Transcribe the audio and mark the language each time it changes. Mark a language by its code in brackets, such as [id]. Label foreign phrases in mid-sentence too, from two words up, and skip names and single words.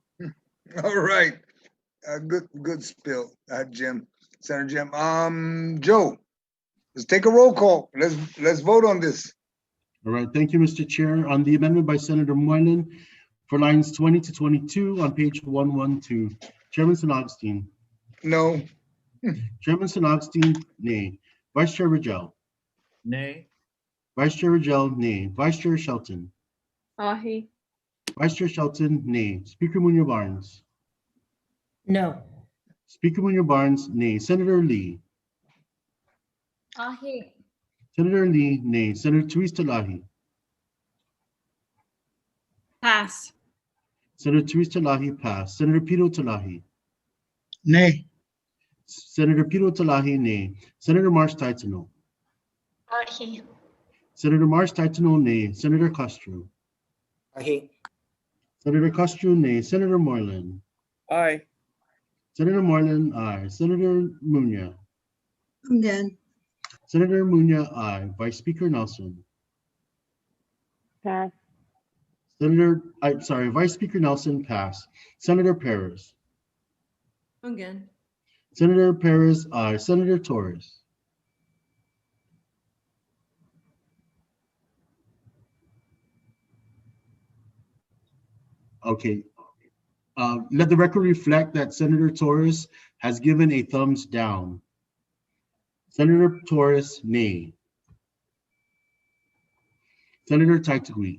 [en] All right, good spill, Jim, Senator Jim. Joe, let's take a roll call. Let's vote on this. All right, thank you, Mr. Chair. On the amendment by Senator Moylan for lines 20 to 22 on page 112, Chairman San Agustin. No. Chairman San Agustin, nay. Vice Chair Rigel. Nay. Vice Chair Rigel, nay. Vice Chair Shelton. Aye. Vice Chair Shelton, nay. Speaker Munoz-Barnes. No. Speaker Munoz-Barnes, nay. Senator Lee. Aye. Senator Lee, nay. Senator Therese Talahi. Pass. Senator Therese Talahi, pass. Senator Pito Talahi. Nay. Senator Pito Talahi, nay. Senator Marsh Taitano. Aye. Senator Marsh Taitano, nay. Senator Castro. Aye. Senator Castro, nay. Senator Moylan. Aye. Senator Moylan, aye. Senator Munya. Again. Senator Munya, aye. Vice Speaker Nelson. Pass. Vice Speaker Nelson, pass. Senator Perez. Again. Senator Perez, aye. Senator Torres. Okay. Let the record reflect that Senator Torres has given a thumbs down. Senator Torres, nay. Senator Taitagui.